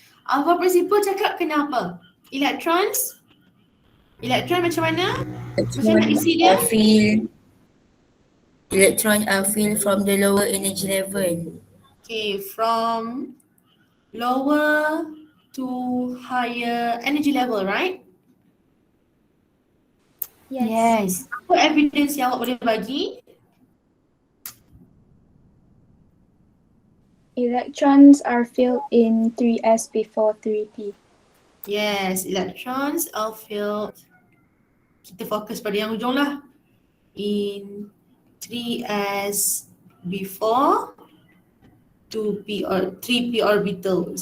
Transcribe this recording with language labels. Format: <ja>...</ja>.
<ms>Aufbau principle cakap kenapa? Elektron macam mana? Macam nak isi dia?</ms> <en>Electrons are filled from the lower energy level. Okay, from lower to higher energy level, right? Yes.</en> <ms>Apa evidence yang awak boleh bagi?</ms> <en>electrons are filled in 3s before 3p. Yes, electrons are filled.</en> <ms>Kita fokus pada yang ujung lah.</ms> <en>In 3s before 2p or 3p orbital.</en>